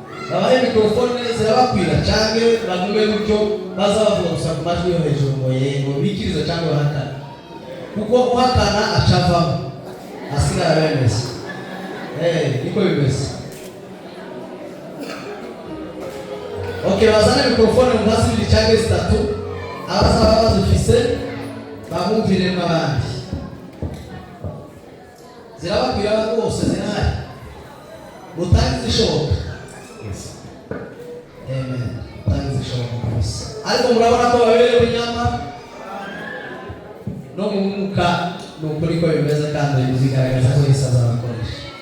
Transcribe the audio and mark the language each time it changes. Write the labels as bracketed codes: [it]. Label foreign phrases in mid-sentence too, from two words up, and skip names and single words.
[rn] abahe mikrofone zirabakwira canke bagume gutyo baza bavuga gusa ku majwi yo hejuru ngo yego bikiriza canke bahakana, kuko uhakana acavamo asigara bemeza. Niko bimeze. Okay, bazane mikrofone mu hasi biri canke zitatu, abasaba bazifise bamumvire n'abandi. Zirabakwira rwose zirahari, mutangi zishoboka. Amen. Mutangi zishoboka rwose. Ariko murabona ko baberewe inyama no mu mwuka, ni ukuri ko bimeze kandi bizigaragaza ko Yesu azabakoresha.